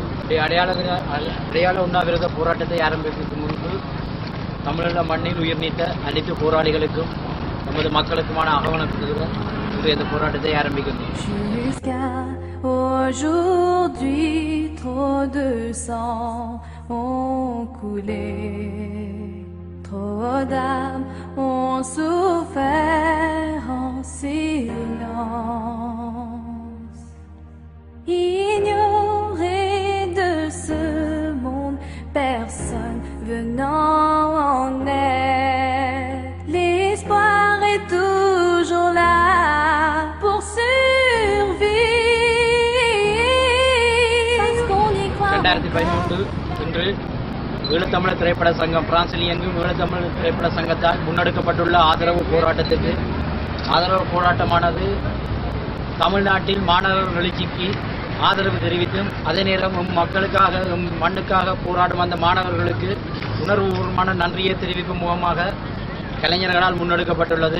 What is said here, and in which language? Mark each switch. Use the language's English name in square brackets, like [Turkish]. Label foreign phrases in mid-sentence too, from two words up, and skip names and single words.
[Tamil] அடையாள உண்ணாவிரத போராட்டத்தை ஆரம்பிக்கும் முன்பு தமிழீழ மண்ணில் உயிர் நீத்த அனைத்து போராளிகளுக்கும் நமது மக்களுக்குமான ஆவணத்துடன் இன்று இந்த போராட்டத்தை ஆரம்பிக்கின்றோம். [French] Aujourd'hui, trop de sang ont coulé, trop d'âmes ont souffert en silence. Ignoré de ce monde, personne venant en aide. L'espoir est toujours là pour survivre. [Tamil] 2013 இன்று ஈழத்தமிழர் திரைப்பட சங்கம் பிரான்சில் இயங்கும் ஈழத்தமிழர் திரைப்பட சங்கத்தால் முன்னெடுக்கப்பட்டுள்ள ஆதரவு போராட்டமானது தமிழ்நாட்டில் மாணவர் எழுச்சிக்கு ஆதரவு தெரிவித்தும் அதே நேரம் மக்களுக்காக மண்ணுக்காக போராடும் அந்த மாணவர்களுக்கு உணர்வுபூர்வமான நன்றியை தெரிவிக்கும் முகமாக கலைஞர்களால் முன்னெடுக்கப்பட்டுள்ளது.